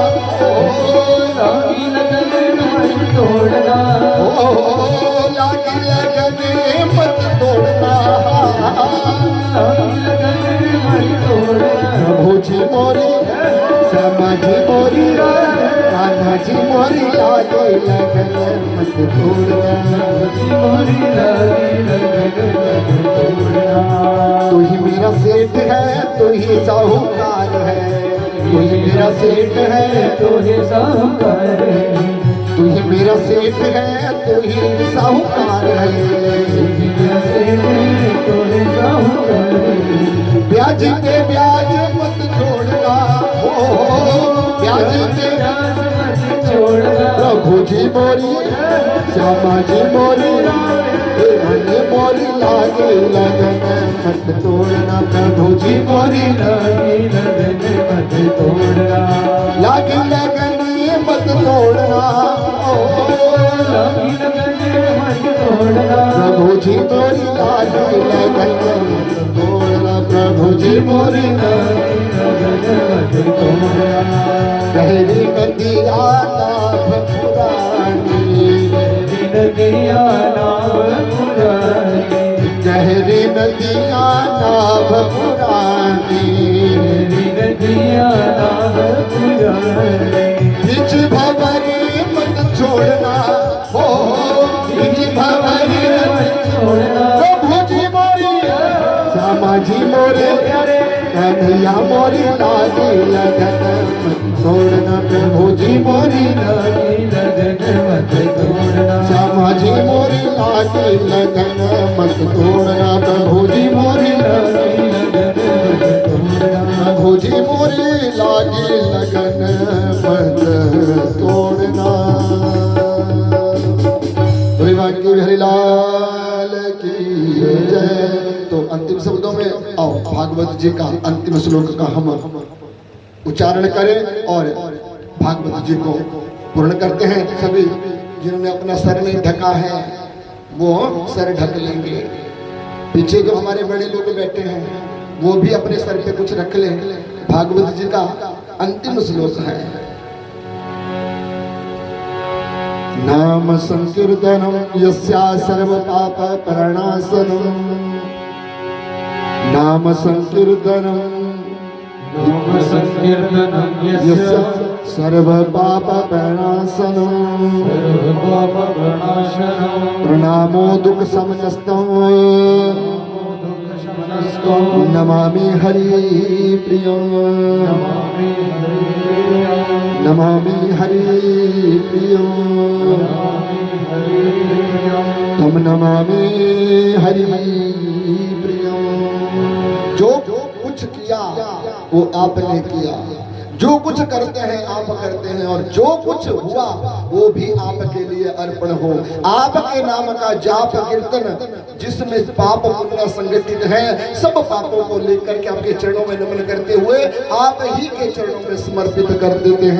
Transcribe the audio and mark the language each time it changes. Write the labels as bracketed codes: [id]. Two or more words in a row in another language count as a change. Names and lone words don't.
[hi] लागी लगन मत तोड़ना, ओ लागी लगन मत तोड़ना, लागी लगन मत तोड़ना, प्रभु जी मोरी, श्यामा जी मोरी, कान्हा जी मोरी लागी लगन मत तोड़ना, जी मोरी लागी लगन मत तोड़ना। तू ही मेरा सेठ है, तू ही साहूकार है, तू ही मेरा सेठ है, तू ही साहूकार है, तू ही मेरा सेठ है, तू ही साहूकार है, तू ही मेरा सेठ है, तू ही साहूकार है। ब्याज पे ब्याज मत छोड़ना, ओ ब्याज पे ब्याज मत छोड़ना, प्रभु जी मोरी, श्यामा जी मोरी, मोरी लागी लगन मत तोड़ना, प्रभु जी मोरी लागी लगन मत तोड़ना, लागी लगन मत तोड़ना, ओ लागी लगन मत तोड़ना, प्रभु जी मोरी लागी लगन मत तोड़ना, प्रभु जी मोरी लागी लगन मत तोड़ना। गहरी नदिया नाव पुरानी, नदिया नाव पुरानी, गहरी नदिया नाव पुरानी, नदिया नाव पुरानी, बीच भंवरी मत छोड़ना, हो बीच भंवरी मत छोड़ना, प्रभु जी मोरी, श्यामा जी मोरी, रे कन्हैया मोरी लागी लगन मत तोड़ना प्रभु जी मोरी लागी लगन मत तोड़ना श्यामा जी मोरी लागी लगन मत तोड़ना प्रभु जी मोरी लागी लगन मत तोड़ना प्रभु जी मोरी लागी लगन मत तोड़ना। की हरिलाल की जय। तो अंतिम शब्दों में आओ भागवत जी का अंतिम श्लोक का हम उच्चारण करें और भागवत जी को पूर्ण करते हैं। सभी जिन्होंने अपना सर नहीं ढका है वो सर ढक लेंगे। पीछे जो हमारे बड़े लोग बैठे हैं वो भी अपने सर पे कुछ रख लें। भागवत जी का अंतिम श्लोक है। [sa] नाम संकीर्तनम यस्या सर्व पाप प्रणाशनम। नाम संकीर्तनम नाम संकीर्तनम यस्या सर्व पाप प्रणाशनम। सर्व पाप प्रणाशनम प्रणामो दुख समनस्तम। दुख शमनस्तम नमामि हरि प्रियं। नमामि हरि प्रियं नमामि हरि प्रियं। नमामि हरि प्रियं तम नमामि हरि प्रियं। [hi] जो कुछ किया वो आपने किया, जो कुछ करते हैं आप करते हैं, और जो कुछ हुआ वो भी आपके लिए अर्पण हो। आपके नाम का जाप कीर्तन जिसमें पाप पुण्य संगठित है, सब पापों को लेकर के आपके चरणों में नमन करते हुए आप ही के चरणों में समर्पित कर देते हैं।